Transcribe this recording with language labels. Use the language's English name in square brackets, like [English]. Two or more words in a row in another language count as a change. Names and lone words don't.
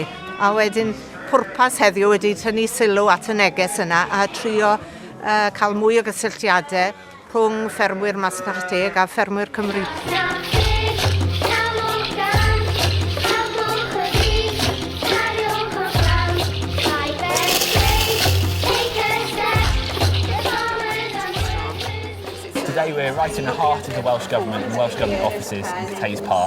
[Welsh] A wedyn pwrpas heddiw wedi tynnu sylw at y neges yna a trio cael mwy o gysylltiadau rhwng ffermwyr masnach deg a ffermwyr Cymru. [English] Today we're right in the heart of the Welsh Government and Welsh Government offices in Cathays Park.